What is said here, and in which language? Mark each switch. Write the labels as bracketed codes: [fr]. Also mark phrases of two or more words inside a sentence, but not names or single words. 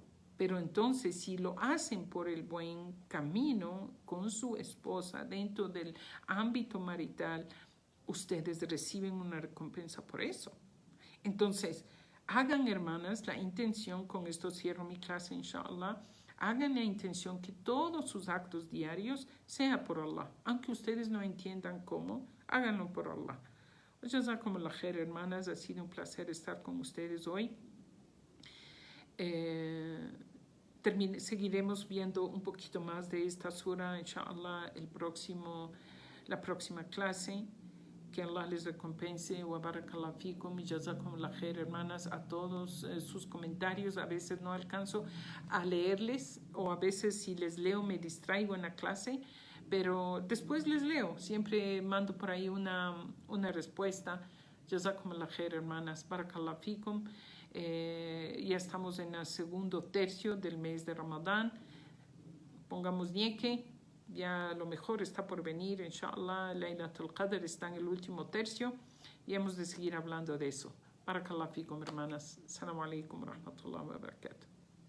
[es] Pero entonces, si lo hacen por el buen camino con su esposa dentro del ámbito marital, ustedes reciben una recompensa por eso. Entonces, hagan, hermanas, la intención, con esto cierro mi clase, inshallah, hagan la intención que todos sus actos diarios sea por Allah. Aunque ustedes no entiendan cómo, háganlo por Allah. [ar] جزاكم الله خير, [es] hermanas, ha sido un placer estar con ustedes hoy. Seguiremos viendo un poquito más de esta sura, inshallah, la próxima clase. Que Allah les recompense. [ar] وبارك الله فيكم y جزاكم الله خير, [es] hermanas, a todos sus comentarios. A veces no alcanzo a leerles, o a veces si les leo me distraigo en la clase, pero después les leo. Siempre mando por ahí una respuesta. [ar] جزاكم الله خير, hermanas. بارك الله فيكم. [es] Ya estamos en el segundo tercio del mes de Ramadán. Pongamos nieque, ya lo mejor está por venir, inshallah. Laylatul Qadr está en el último tercio y hemos de seguir hablando de eso. [ar] بارك الله فيكم, hermanas. السلام عليكم ورحمة الله وبركاته.